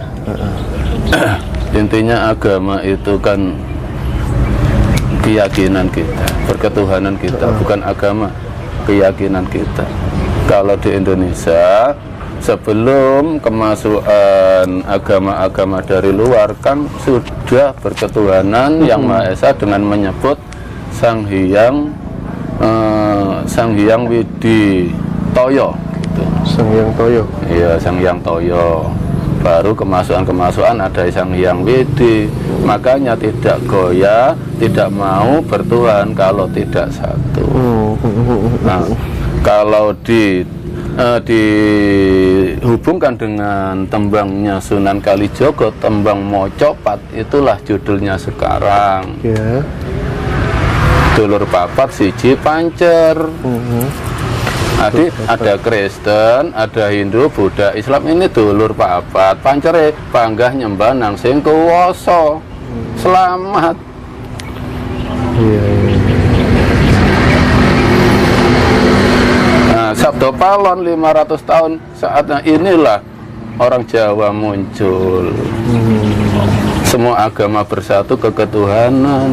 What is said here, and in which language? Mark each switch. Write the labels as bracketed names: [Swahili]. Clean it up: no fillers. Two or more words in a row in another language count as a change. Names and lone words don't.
[Indonesian] Intinya agama itu kan keyakinan kita, perketuhanan kita, bukan agama, keyakinan kita. Kalau di Indonesia sebelum kemasukan agama-agama dari luar kan sudah berketuhanan yang Maha Esa dengan menyebut Sang Hyang Widi Toyo gitu. Sang Hyang Toyo. Iya, Sang Hyang Toyo. Baru kemasukan ada Sang Hyang Widi. Makanya tidak goyah, tidak mau bertuhan kalau tidak satu. Nah, kalau dihubungkan dengan tembangnya Sunan Kalijogo, tembang Mocopat, itulah judulnya sekarang. Ya. [Javanese] Dulur papat siji pancer. [Indonesian] Ada Kristen, ada Hindu, Buddha, Islam, ini [Javanese] dulur papat. Pancere panggah nyembah nang sing kuwasa. [Indonesian] Selamat. Iya. Nah, Sabdo Palon 500 tahun saatnya inilah orang Jawa muncul. Semua agama bersatu keketuhanan.